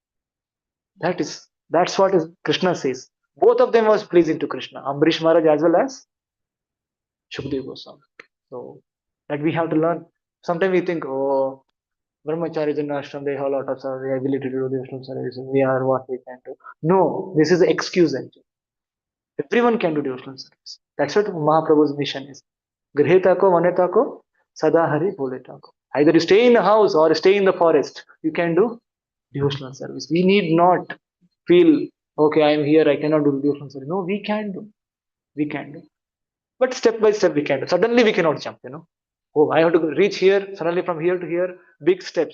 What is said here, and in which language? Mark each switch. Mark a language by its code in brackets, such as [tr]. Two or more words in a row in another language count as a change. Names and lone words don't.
[en] That's what is Krishna says. Both of them was pleasing to Krishna, Ambarish Maharaj as well as Shukdev Goswami. So that we have to learn. Sometimes we think, oh, Brahmacharis in ashram, they have a lot of the ability to do devotional service. We are what we can do. No, this is the excuse actually. Everyone can do devotional service. That's what Mahaprabhu's mission is. [bn] গৃহে থাকো বনে থাকো সদা হরি বলে ডাকো. [en] Either you stay in the house or stay in the forest, you can do devotional service. We need not feel, okay, I am here, I cannot do devotional service. No, we can do. We can do. But step by step we can do. Suddenly we cannot jump. Oh, I have to reach here, suddenly from here to here, big steps.